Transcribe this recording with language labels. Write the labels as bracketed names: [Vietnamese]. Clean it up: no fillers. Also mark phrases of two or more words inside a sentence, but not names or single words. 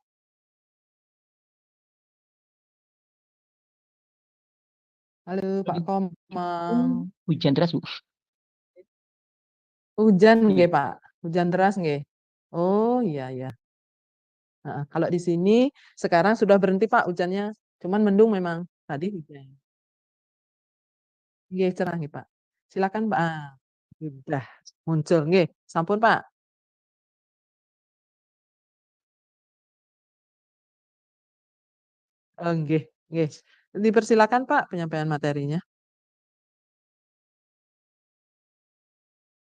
[Indonesian] Halo Pak Komang. Hujan deras, Bu. Hujan Iya. nggih, Pak. Hujan deras nggih. Oh, iya iya. Kalau di sini sekarang sudah berhenti Pak hujannya. Cuman mendung memang. Tadi hujan. Nggih, cerah nggih, Pak. Silakan, Pak. Sudah muncul nggih. Sampun, Pak. Nggih, nggih. Dipersilakan, Pak, penyampaian materinya.